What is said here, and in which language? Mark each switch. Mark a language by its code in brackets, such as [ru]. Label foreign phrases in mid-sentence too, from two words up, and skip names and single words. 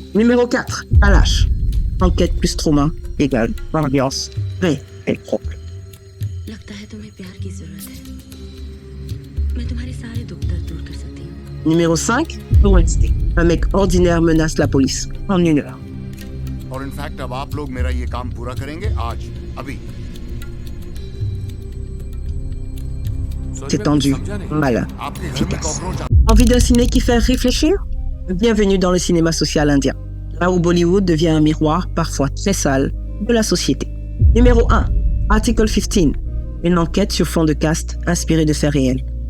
[fr] Numéro 4, Kalash. Enquête plus trauma égale ambiance vraie et propre. Numéro 5, Wednesday. Un mec ordinaire menace la police en 1 heure. [hi] और इनफैक्ट अब आप लोग मेरा ये काम पूरा करेंगे आज अभी. [fr] C'est tendu, malin, efficace. Envie d'un ciné qui fait réfléchir? Bienvenue dans le cinéma social indien, là où Bollywood devient un miroir parfois très sale de la société. Numéro 1, Article 15, une enquête sur fond de caste inspirée de faits réels.